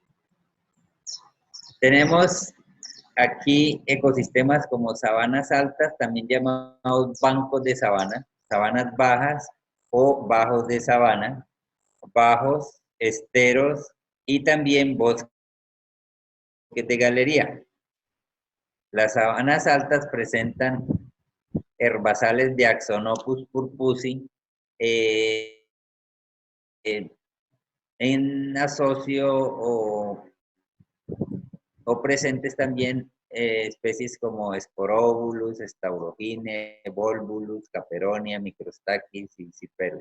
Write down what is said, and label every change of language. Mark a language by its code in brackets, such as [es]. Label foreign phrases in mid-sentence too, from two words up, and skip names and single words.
[es] Tenemos aquí ecosistemas como sabanas altas, también llamados bancos de sabana, sabanas bajas o bajos de sabana, bajos, esteros y también bosques de galería. Las sabanas altas presentan herbazales de Axonopus purpusi en asocio o presentes también especies como Sporovulus, Staurogine, Volvulus, Caperonia, Microstachys y Ciperus.